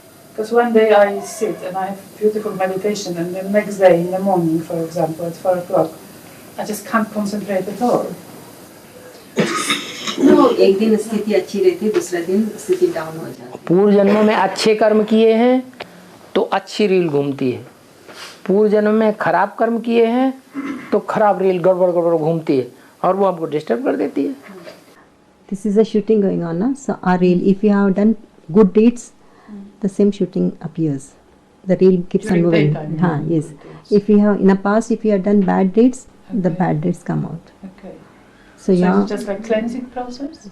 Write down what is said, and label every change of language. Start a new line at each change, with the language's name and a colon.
English: Because one day I sit and I have beautiful meditation, and the next day in the morning, for example, at 4 o'clock, I just can't concentrate at all.
Hindi: एक दिन स्थिति अच्छी रहती है, दूसरा दिन स्थिति डाउन हो जाती है। पूर्व जन्मों में अच्छे कर्म किए हैं तो अच्छी रील घूमती है, पूर्व जन्म में खराब कर्म किए हैं तो खराब रील गड़बड़ गड़बड़ घूमती है और वो हमको डिस्टर्ब कर देती है।
English: This is a shooting going on, na? So our reel, if you have done good deeds, the same shooting appears. The reel keeps on moving. Yes. If you have in the past, if you have done bad deeds, the bad deeds come out. Okay. So yeah. It's just like cleansing process?